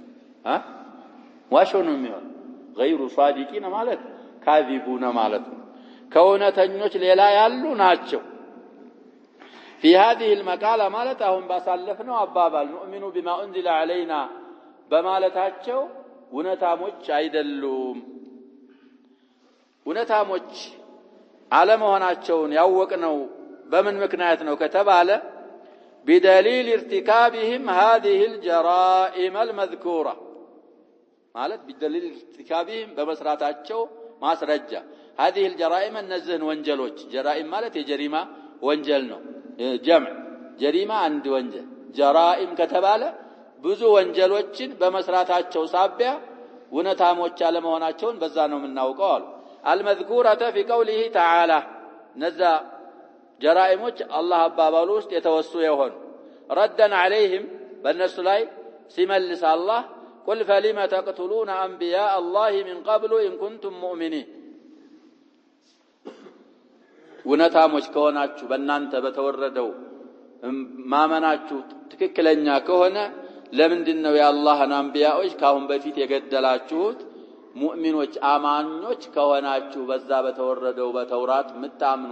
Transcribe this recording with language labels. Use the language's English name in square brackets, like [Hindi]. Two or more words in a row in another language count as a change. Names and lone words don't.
[Amharic] ዋሾ ነው የሚሆነው [Arabic] غير صادقين [Amharic] ማለት ካዚቡና ማለት ነው ከእውነተኞች ሌላ ያሉ ናቸው [Arabic] في هذه المقاله [Amharic] ማለት አሁን ባሳለፍነው አባባል [Arabic] نؤمن بما انزل علينا [Amharic] በማለታቸው እውነታሞች አይደሉም እውነታሞች አለመሆናቸውን ያወቅነው በምን ምክንያት ነው ከተባለ [Arabic] بدليل ارتكابهم هذه الجرائم المذكوره [Amharic] ማለት [Arabic] بدليل ارتكابهم [Amharic] በመስራታቸው ማስረጃ [Arabic] هذه الجرائم [Amharic] እነዚህን ወንጀሎች جرائم ማለት የጀሪማ ወንጀል ነው [Arabic] جمع جريمه [Amharic] አንድ ወንጀል جرائم ከተባለ ብዙ ወንጀሎችን በመስራታቸው ሳቢያ እውነታሞች አለመሆናቸውን በዛ ነው የምናውቀው አሉ [Arabic] المذكوره في قوله تعالى نذا [Amharic] جرائمዎች አላህ አባባሉ ውስጥ የተወሱ ይሆን [Arabic] ردنا عليهم [Amharic] በእነሱ ላይ ሲመልስ አላህ [Arabic] قل فلما تقتلون انبياء الله من قبل ان كنتم مؤمنين [Amharic] እውነታሞች ከሆናችሁ በእናንተ በተወረደው ማመናችሁ ትክክለኛ ከሆነ ለምንድነው የአላህን አንቢያዎች ካሁን በፊት የገደላችሁት ሙእሚኖች አማኞች ከሆናችሁ በዛ በተወረደው በተውራት ምታምኑ